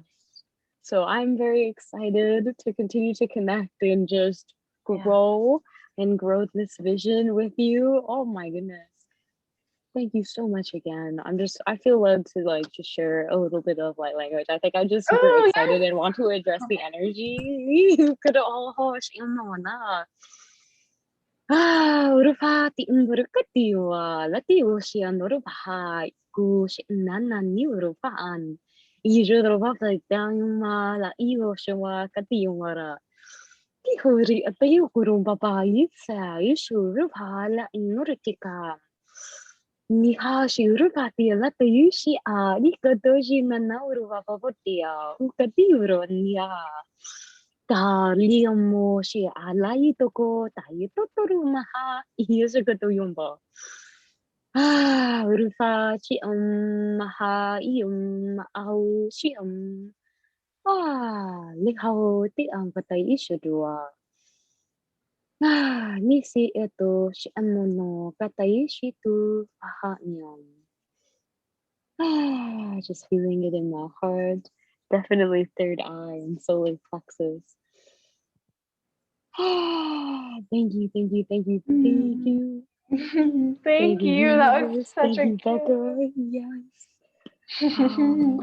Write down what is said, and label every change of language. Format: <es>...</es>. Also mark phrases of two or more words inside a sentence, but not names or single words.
<en>So I'm very excited to continue to connect and just Yeah. grow this vision with you. Oh my goodness. Thank you so much again. I feel led to like just share a little bit of light language. I think I'm just super Oh, excited and want to address the energy. Could all hosh na. Urufati urukatiwa lati ushian urupaha kush nanani urufaan. Ijurupa pagdama la iyo shawa katiwara. Tihuri atayu kurumpa paisa ishurupa la inurutika. Nihashi urupati la tayushi a nikatoshi manauru papapotia ukatiuro niya. Taliamo shi alai toko tayo totoru maha iyosu koto yomba. Urufa chi maha au chi likhao ti patay isudua. Nisi eto shi no katay shitu aha nyam. Just feeling it in my heart. Definitely third eye and solar plexus. Thank you, thank you, thank you, thank Mm. you. Thank Thank you, you. That was universe. such Thank a you, Becca. Yes. Oh.</en>